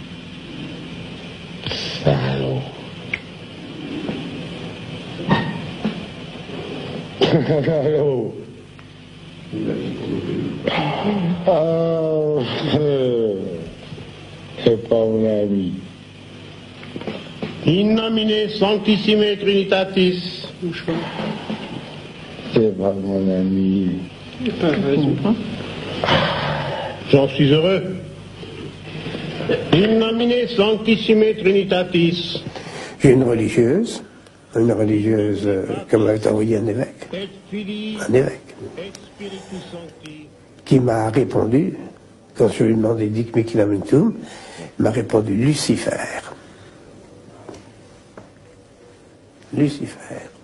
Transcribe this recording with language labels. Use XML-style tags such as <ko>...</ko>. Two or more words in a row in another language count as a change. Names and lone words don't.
<fr>Salaud. Salaud. Oh, c'est pas mon ami.</fr> <la>In nomine sanctissime Trinitatis.</la> <fr>C'est pas mon ami. J'en suis heureux.</fr> <la>In nomine sanctissime Trinitatis.</la> <fr>J'ai une religieuse comme m'a envoyé un évêque, qui m'a répondu, quand je lui ai demandé</fr> <la>Dic Mihi Lamentum,</la> <fr>m'a répondu Lucifer. Lucifer.</fr>